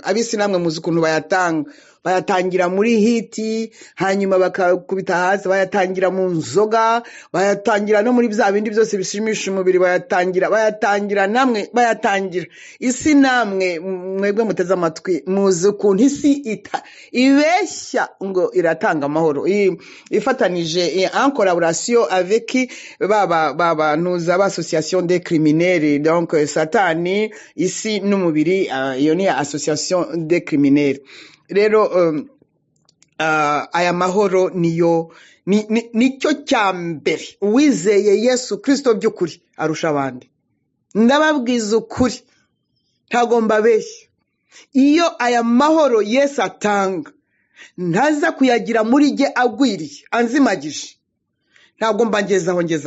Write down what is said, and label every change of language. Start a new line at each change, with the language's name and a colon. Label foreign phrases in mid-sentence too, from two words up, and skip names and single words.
Kinyarwanda: Abisi namwe muzi ukuntu bayatanga, bayatangira muri hiti, hanyuma bakakubita hasi, bayatangira mu nzoga, bayatangira no muri bya bindi byose bishimisha umubiri, bayatangira namwe bayatangira isi. Namwe mwebwe muteze amatwi muzi ukuntu isi ibeshya ngo iratanga amahoro, ifatanije
French: en collaboration avec baba nous association des criminels,
Kinyarwanda: donc satani, isi n'umubiri, iyo ni
French: association des criminels.
Kinyarwanda: Rero aya mahoro nicyo cyambere uwizeye Yesu Kristo by'ukuri arusha abandi. Ndababwiza ukuri ntago mbabeshya, iyo aya mahoro Yesu atanga ntaza kuyagira muri jye agwiriye anzimagije, ntago mbangezaho.